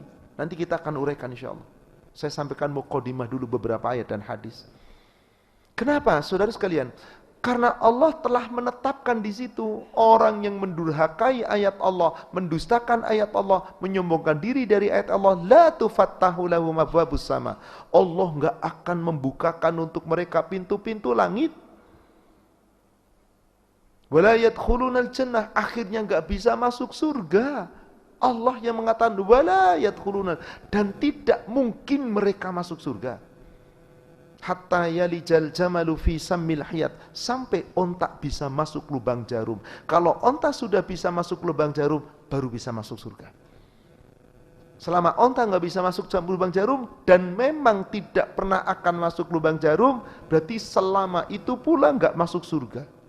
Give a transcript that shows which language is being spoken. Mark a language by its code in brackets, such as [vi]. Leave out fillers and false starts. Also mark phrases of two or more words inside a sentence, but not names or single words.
[id] Nanti kita akan uraikan [ar] إن شاء الله. [id] Saya sampaikan mukadimah dulu beberapa ayat dan hadis. Kenapa saudara sekalian? Karena Allah telah menetapkan di situ orang yang mendurhakai ayat Allah, mendustakan ayat Allah, menyombongkan diri dari ayat Allah, [ar] لا تفتح لهم أبواب السماء. [id] Allah enggak akan membukakan untuk mereka pintu-pintu langit. [ar] ولا يدخلون الجنة, [id] akhirnya enggak bisa masuk surga. Allah yang mengatakan [ar] ولا يدخلون, [id] dan tidak mungkin mereka masuk surga. [ar] حتى يلج الجمل في سم الخياط, [id] sampai onta bisa masuk lubang jarum. Kalau onta sudah bisa masuk lubang jarum, baru bisa masuk surga. Selama onta nggak bisa masuk lubang jarum dan memang tidak pernah akan masuk lubang jarum, berarti selama itu pula nggak masuk surga.